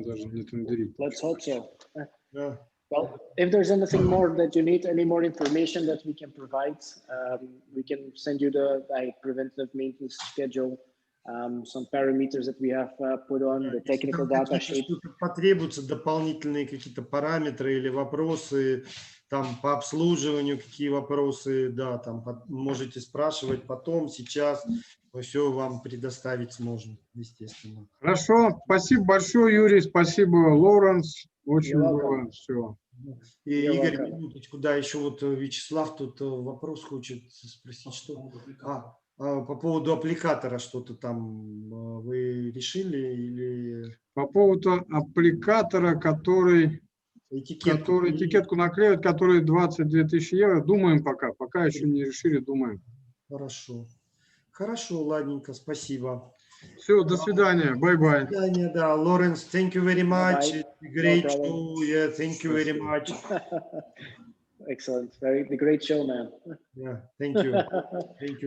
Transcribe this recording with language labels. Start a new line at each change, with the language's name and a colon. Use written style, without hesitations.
Russian: Даже не тендерить.
English: let's hope so. Yeah. Well, if there's anything more that you need, any more information that we can provide, we can send you the preventive maintenance schedule, some parameters that we have put on, the technical data sheet.
Russian: Потребуются дополнительные какие-то параметры или вопросы, там по обслуживанию какие вопросы, да, там можете спрашивать потом, сейчас мы все вам предоставить сможем, естественно. Хорошо, спасибо большое, Юрий, спасибо, Лоуренс, очень было все. И, Игорь, минуточку, да, еще вот Вячеслав тут вопрос хочет спросить, что по поводу аппликатора что-то там вы решили или... По поводу аппликатора, который этикетку наклеивает, который 22 тысячи евро, думаем пока еще не решили, думаем. Хорошо. Хорошо, ладненько, спасибо. Все, до свидания,
English: bye-bye.
Russian: До свидания, да.
English: Lawrence, thank you very much. Bye. It's a great No show. Yeah, thank you very much. Excellent. The great show, man. Yeah, thank you. Thank you